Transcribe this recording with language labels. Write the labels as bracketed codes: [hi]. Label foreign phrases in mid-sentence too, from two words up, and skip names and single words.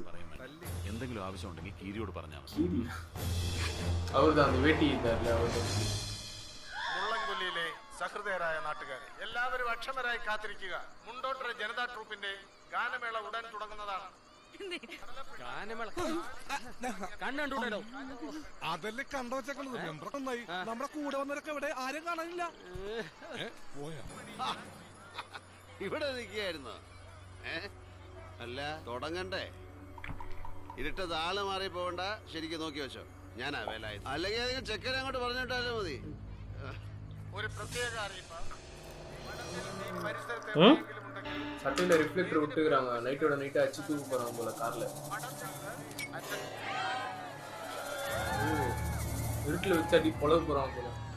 [ml] എന്തെങ്കിലും ആവശ്യമുണ്ടെങ്കിൽ കീരിയോട് പറഞ്ഞാൽ മതി. അവരുടെ [ta] அந்த வேட்டி [ml] ഇതല്ല അവരുടെ. മുള്ളൻകൊല്ലിയിലെ സഹൃദയരായ നാട്ടുകാരെ എല്ലാവരും അക്ഷമരായി കാത്തിരിക്കുക. മുണ്ടോട്ടര ജനതാ ട്രൂപ്പിന്റെ ഗാനമേള ഉടൻ തുടങ്ങുന്നതാണ്. കണ്ടോ അതല്ലേ കണ്ടു വെച്ചേക്കുന്നത്. നമ്മുടെ കൂടെ വന്നവരൊക്കെ ഇവിടെ ആരും കാണാനില്ല. ഇവിടെ നിൽക്കുകയായിരുന്നു. അല്ല തുടങ്ങണ്ടേ? ഇരുട്ടത് ആള് മാറി പോകണ്ട. ശരിക്കും നോക്കി വെച്ചോ. ഞാനാ വേലായത്. അല്ലെങ്കിൽ ഏതെങ്കിലും ചെക്കനെ അങ്ങോട്ട് പറഞ്ഞിട്ടാലും മതി. ഒരു പ്രത്യേക അറിയിപ്പ്. [ta] சட்டையில ரிஃப்ளெக்டர் விட்டுக்கிறாங்க. நைட்டோட நைட்டா அச்சு தூக்கு போறாங்க போல கார்ல. இருட்டுல வச்சு அடி பொழவு போறாங்க போல.